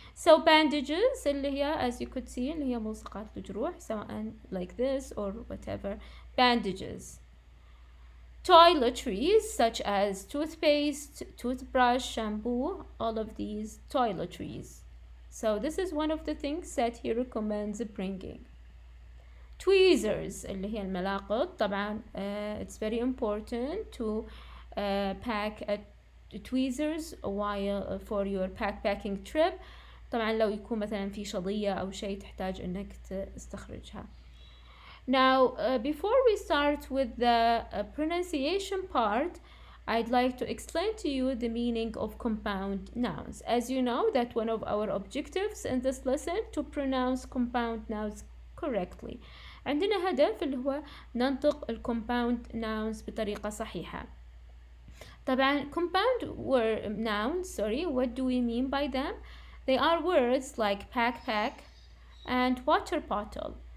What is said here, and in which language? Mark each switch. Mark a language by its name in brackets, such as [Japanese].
[English] So bandages [Arabic] اللي هي, [English] as you could see, [Arabic] اللي هي ملصقات الجروح, سواء [English] like this or whatever, bandages. Toiletries such as toothpaste, toothbrush, shampoo, all of these toiletries. So this is one of the things that he recommends bringing. [Arabic] Tweezers اللي هي الملاقط. [English] طبعا it's very important to pack tweezers while for your backpacking trip. [Arabic] طبعا لو يكون مثلا في شظية أو شيء تحتاج إنك تستخرجها. [English] Now before we start with the pronunciation part, I'd like to explain to you the meaning of compound nouns. As you know that one of our objectives in this lesson to pronounce compound nouns correctly. [Arabic] عندنا هدف اللي هو ننطق compound nouns بطريقة صحيحة. [English] طبعا compound nouns, what do we mean by them? They are words like backpack and water bottle.